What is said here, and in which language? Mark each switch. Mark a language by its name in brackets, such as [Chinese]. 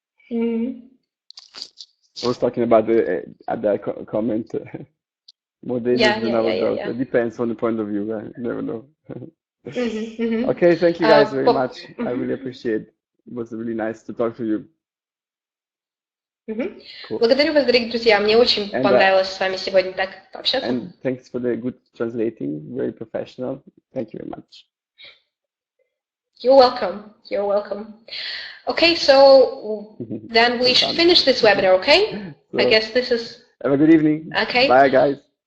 [English] I was talking about the comment. More dangerous than our dogs. It depends on the point of view. You never know. Okay, thank you guys very much. I really appreciate it. It was really nice to talk to you. Cool. [Russian] Благодарю вас, дорогие друзья. Мне очень понравилось с вами сегодня так пообщаться. [English] And thanks for the good translating. Very professional. Thank you very much. You're welcome. You're welcome. Okay, so then we should finish this webinar, okay? So, I guess this is... Have a good evening. Okay. Bye, guys.